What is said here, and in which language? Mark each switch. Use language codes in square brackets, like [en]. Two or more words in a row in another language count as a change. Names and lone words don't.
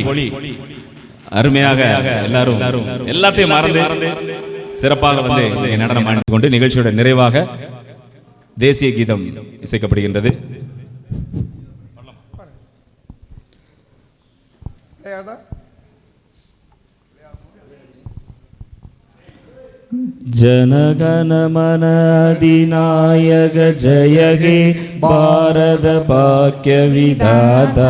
[ta] அருமையாக எல்லாரும் எல்லாத்தையும் மறந்து சிறப்பாக வந்து நடனம் ஆடிக் கொண்டு நிகழ்ச்சியோட நிறைவாக தேசிய கீதம் இசைக்கப்படுகின்றது. [bn] জনগণ মন অধিনায়ক জয় হে ভারত ভাগ্য বিধাতা.